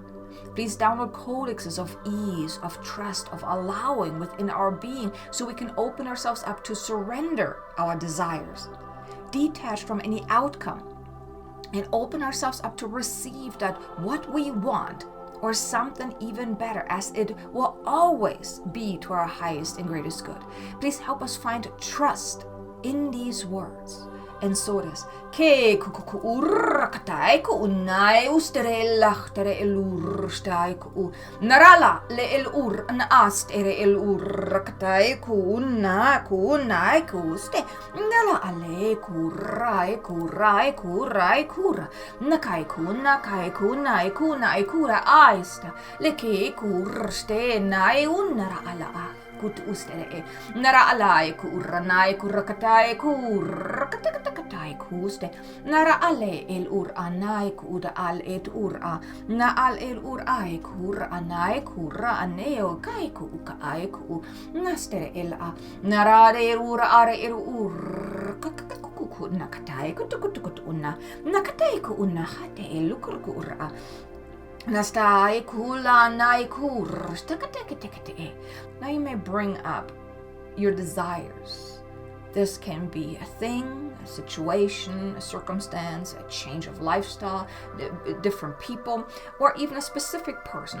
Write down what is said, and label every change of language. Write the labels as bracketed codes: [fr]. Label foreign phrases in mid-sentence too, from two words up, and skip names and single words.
[en] Please download codexes of ease, of trust, of allowing within our being so we can open ourselves up to surrender our desires, detach from any outcome, and open ourselves up to receive that what we want or something even better, as it will always be to our highest and greatest good. Please help us find trust in these words. And so it is. Ke kuku urrakatai ku unai usterella tere elur stai ku narala le elur an ast ere elurrakatai ku unai ku ste nala ale ku rai kura nakai ku nai kura aista le ke ku ste nai unara ala kut ustere nara alai kuranai kurakatai kurakatai kuste nara ale el ur anai kuda al et ura na al el ur ai kur anai kura aneo kai ku kai ku nastere el a nara de ur are el ur ku nakatai kut unna nakatai ku unna hate el lukur ku ura Nastai kula nai kur. Now you may bring up your desires. This can be a thing, a situation, a circumstance, a change of lifestyle, different people, or even a specific person.